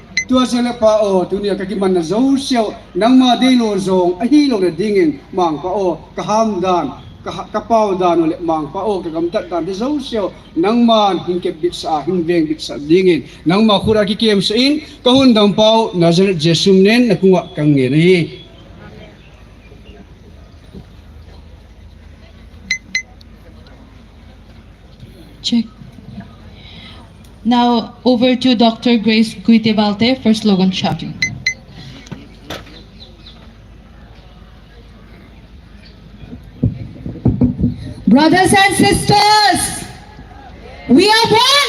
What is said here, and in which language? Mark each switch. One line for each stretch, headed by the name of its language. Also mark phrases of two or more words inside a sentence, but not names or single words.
Thado Chin: tua sele pa o tunia ka ki man na zo siao nang ma de lo zong a hi lo na dingin mang pa o ka ham dan ka pau dan le mang pa o ka gam tat dan de zo siao nang man hin ke bit sa hin veng bit sa dingin nang ma khura ki kem sa in ka hun dam pau nazaret jesum nen na kunga kang ngeri.
English: Check. Now over to Dr. Grace Guitebalte for slogan shouting. Brothers and sisters, we are one.